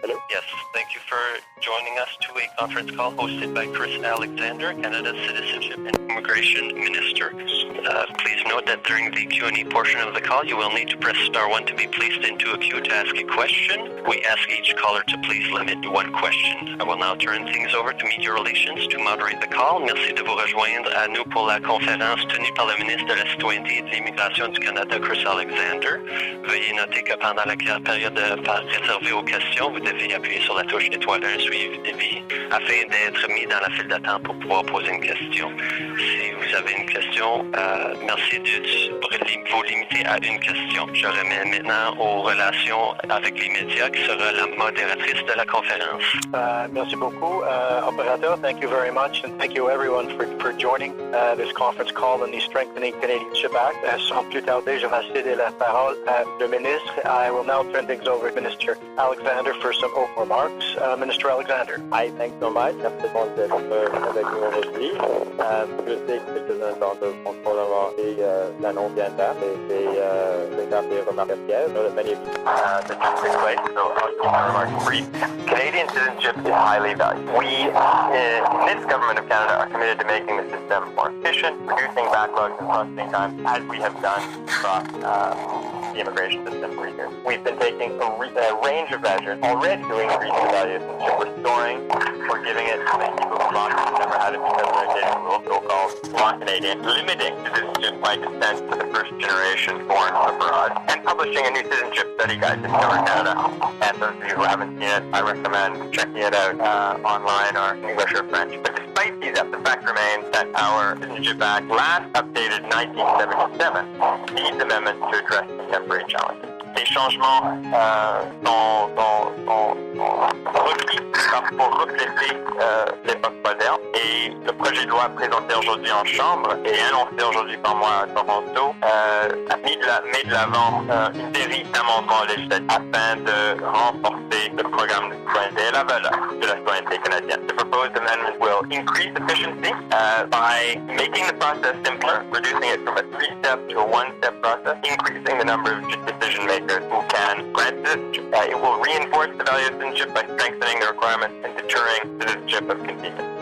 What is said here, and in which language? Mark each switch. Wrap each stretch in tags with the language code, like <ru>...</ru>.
<en>Yes, thank you for joining us to a conference call hosted by Chris Alexander, Canada's Citizenship and Immigration Minister. Please note that during the Q&A portion of the call, you will need to press star 1 to be placed into a queue to ask a question. We ask each caller to please limit to one question. I will now turn things over to Media Relations to moderate the call.</en> <fr>Merci de vous rejoindre à nous pour la conférence tenue par le ministre de la Citoyenneté et de l'Immigration du Canada, Chris Alexander. Veuillez noter que pendant la période réservée aux questions, vous devez appuyer sur la touche étoile 1 suivi de vie afin d'être mis dans la file d'attente pour pouvoir poser une question. Si vous avez une question, merci de vous limiter à une question. Je remets maintenant aux relations avec les médias qui sera la modératrice de la conférence. Merci beaucoup, operator.</fr> <en>Thank you very much, and thank you everyone for joining this conference call on the Strengthening Canadianship Act.</en> <fr>Sans plus tarder, je vais céder la parole à le ministre.</fr> <en>I will now turn things over to Minister Alexander for some opening remarks. Minister Alexander. Hi, thanks so much.</en> <fr>Merci d'être avec nous aujourd'hui. Je sais que c'est un temps de contrôle avant l'annonce d'Inter. C'est un peu remarquable.</fr> <en>I know that many of you that just took place, so I'll keep my remarks brief. Canadian citizenship is highly valued. We, in this government of Canada, are committed to making the system more efficient, reducing backlogs and processing time, as we have done across the immigration system for years. We've been taking a range of measures already to increase the value of citizenship, restoring or giving it to people who lost it, never had it because of their identity rule, so-called non-Canadian, limiting citizenship by descent to the first generation born abroad, and publishing a new citizenship study guide to Discover Canada. And those of you who haven't seen it, I recommend checking it out online or in English or French. But despite these efforts, the fact remains that our Citizenship Act, last updated in 1977, needs amendments to address contemporary challenges.</en> <fr>Les changements sont requis pour refléter l'époque moderne. Et le projet de loi présenté aujourd'hui en Chambre et annoncé aujourd'hui par moi à Toronto met de l'avant une série d'amendements législatifs afin de renforcer le programme de citoyenneté et la valeur de la citoyenneté canadienne.</fr> <en>The proposed amendment will increase efficiency by making the process simpler, reducing it from a 3-step to a 1-step process, increasing the number of decision makers who can grant citizenship. It will reinforce the value of citizenship by strengthening the requirements and deterring citizenship of convenience.</en>